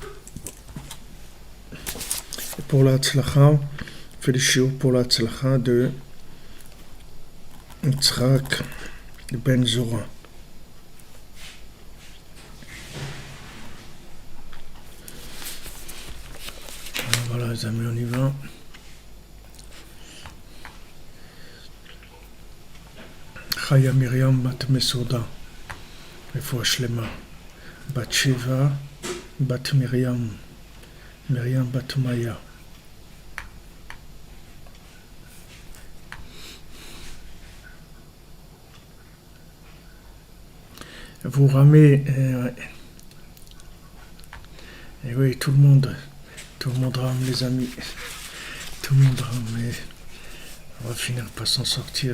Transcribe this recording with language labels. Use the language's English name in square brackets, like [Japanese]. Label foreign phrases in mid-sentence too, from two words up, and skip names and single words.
[French] Pour la tzlacha, fait le shiur pour la tzlacha de Yitzhak ben Zora. Voilà les amis, on y va. Chaya Miriam bat Mesoda, [Hebrew] רפואה שלמה, [French] bat Sheva, bat Miriam, Miriam bat Maya. Vous ramez, et oui, tout le monde rame les amis, tout le monde rame, mais on va finir par s'en sortir.